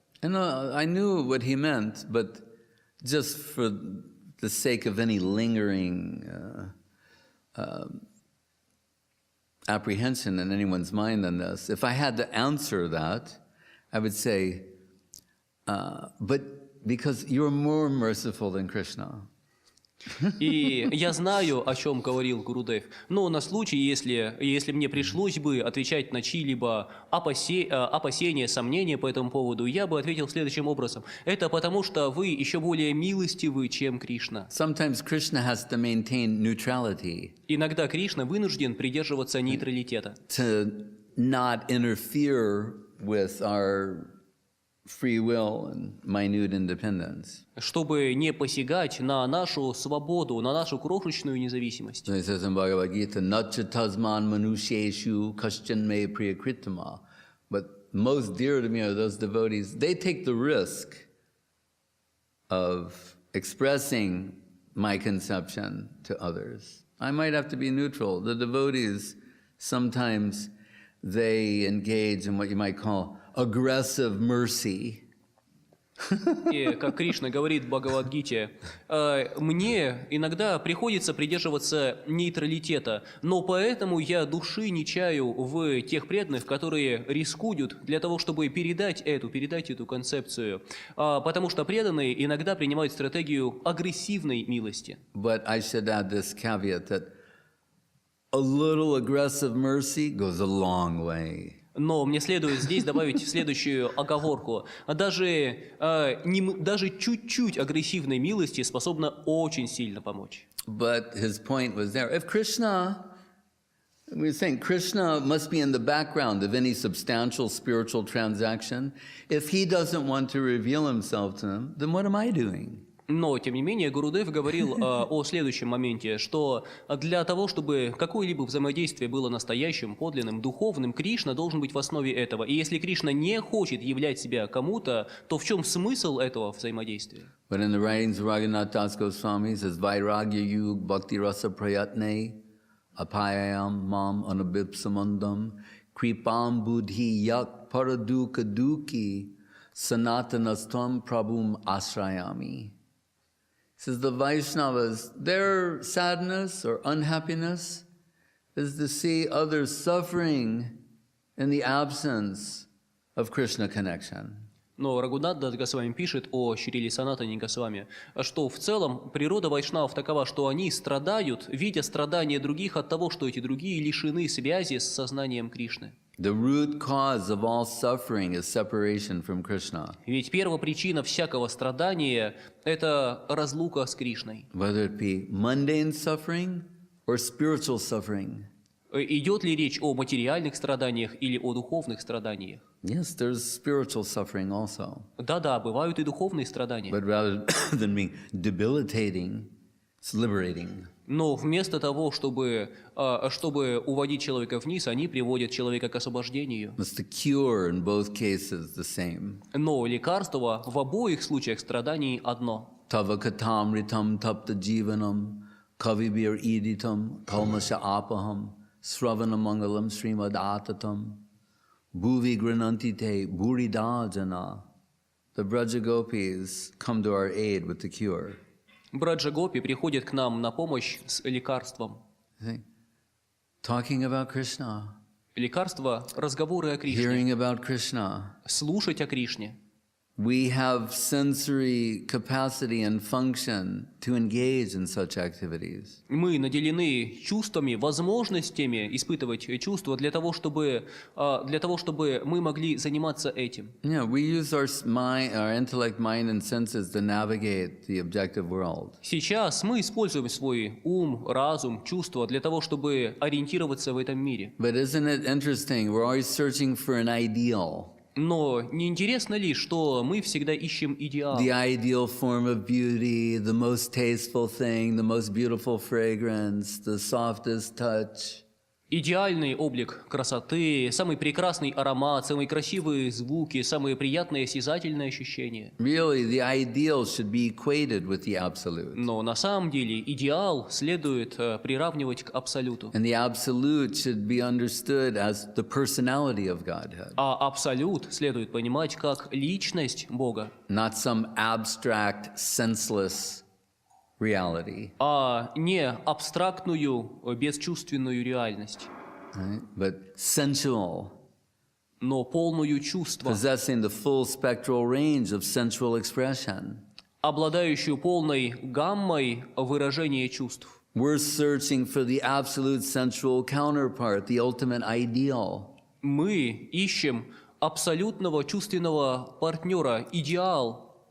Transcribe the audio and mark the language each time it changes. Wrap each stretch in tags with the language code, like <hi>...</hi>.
<en>And I knew what he meant, but just for the sake of any lingering apprehension in anyone's mind on this, if I had to answer that, I would say, but because you're more merciful than Krishna.</en> <ru>И я знаю, о чем говорил Гурудев, но на случай, если мне пришлось бы отвечать на чьи-либо опасения, сомнения по этому поводу, я бы ответил следующим образом. Это потому, что вы еще более милостивы, чем Кришна.</ru> <en>Sometimes Krishna has to maintain neutrality.</en> <ru>Иногда Кришна вынужден придерживаться нейтралитета.</ru> <en>To not interfere with our free will and minute independence.</en> <ru>Чтобы не посягать на нашу свободу, на нашу крошечную независимость.</ru> <en>So he says in Bhagavad Gita,</en> <sa>Natcha tasman manusheshu kashchan me priyakritama.</sa> <en>But most dear to me are those devotees, they take the risk of expressing my conception to others. I might have to be neutral. The devotees, sometimes they engage in what you might call aggressive mercy.</en> <ru>И, как Кришна говорит в Бхагавад-гите, мне иногда приходится придерживаться нейтралитета, но поэтому я души не чаю в тех преданных, которые рискуют для того, чтобы передать эту концепцию, потому что преданные иногда принимают стратегию агрессивной милости.</ru> <en>But I should add this caveat that a little aggressive mercy goes a long way.</en> <ru>Но мне следует здесь добавить следующую оговорку. Даже чуть-чуть агрессивной милости способна очень сильно помочь.</ru> <en>But his point was there. If Krishna, we were saying Krishna must be in the background of any substantial spiritual transaction. If he doesn't want to reveal himself to them, then what am I doing?</en> <ru>Но, тем не менее, Гурудев говорил о следующем моменте, что для того, чтобы какое-либо взаимодействие было настоящим, подлинным, духовным, Кришна должен быть в основе этого. И если Кришна не хочет являть себя кому-то, то в чем смысл этого взаимодействия?</ru> <en>But in the writings of Raghunath Das Goswami, it says,</en> <sa>Vairagya yug bhakti rasa prayatne apayam mam anabipsamandam kripam buddhi yak paraduka duki sanatanastam prabhum asrayami.</sa> <en>It says the Vaishnavas, their sadness or unhappiness is to see others suffering in the absence of Krishna connection.</en> <ru>Но Рагунат Дас Госвами пишет о Шриле Санатане Госвами, что в целом природа вайшнавов такова, что они страдают, видя страдания других от того, что эти другие лишены связи с сознанием Кришны.</ru> <en>The root cause of all suffering is separation from Krishna.</en> <ru>Ведь первопричина всякого страдания – это разлука с Кришной.</ru> <en>Whether it be mundane suffering or spiritual suffering.</en> <ru>Идет ли речь о материальных страданиях или о духовных страданиях?</ru> <en>Yes, there's spiritual suffering also.</en> <ru>Да-да, бывают и духовные страдания.</ru> <en>But rather than being debilitating, it's liberating.</en> <ru>Но вместо того, чтобы уводить человека вниз, они приводят человека к освобождению.</ru> <en>It's the cure in both cases the same.</en> <ru>Но лекарство в обоих случаях страданий одно.</ru> <sa>Tava katam ritam tapta jivanam kavibir iditam kalmasha apaham sravana mangalam srimad atatam bhuvi granantite buridajana.</sa> <en>The Braja Gopis come to our aid with the cure.</en> <ru>Браджа Гопи приходит к нам на помощь с лекарством.</ru> <en>See? Talking about Krishna,</en> <ru>Лекарство – разговоры о Кришне.</ru> <en>hearing about Krishna.</en> <ru>Слушать о Кришне.</ru> <en>We have sensory capacity and function to engage in such activities.</en> <ru>Мы наделены чувствами, возможностями испытывать чувства для того, чтобы мы могли заниматься этим.</ru> <en>Yeah, we use our mind, our intellect, mind, and senses to navigate the objective world.</en> <ru>Сейчас мы используем свой ум, разум, чувства для того, чтобы ориентироваться в этом мире.</ru> <en>But isn't it interesting? We're always searching for an ideal.</en> <ru>Но не интересно ли, что мы всегда ищем идеал?</ru> <en>The ideal form of beauty, the most tasteful thing, the most beautiful fragrance, the softest touch.</en> <ru>Идеальный облик красоты, самый прекрасный аромат, самые красивые звуки, самые приятные осязательные ощущения.</ru> <en>Really, the ideal should be equated with the absolute.</en> <ru>Но на самом деле идеал следует приравнивать к абсолюту.</ru> <en>And the absolute should be understood as the personality of Godhead,</en> <ru>А абсолют следует понимать как личность Бога,</ru> <en>not some abstract, senseless reality,</en> <ru>а не абстрактную, бесчувственную реальность,</ru> <en>right? But sensual,</en> <ru>но полную чувства,</ru> <en>possessing the full spectral range of sensual expression.</en> <ru>обладающую полной гаммой выражения чувств.</ru> <en>We're searching for the absolute sensual counterpart, the ultimate ideal.</en> <ru>Мы ищем абсолютного чувственного партнера, идеал.</ru>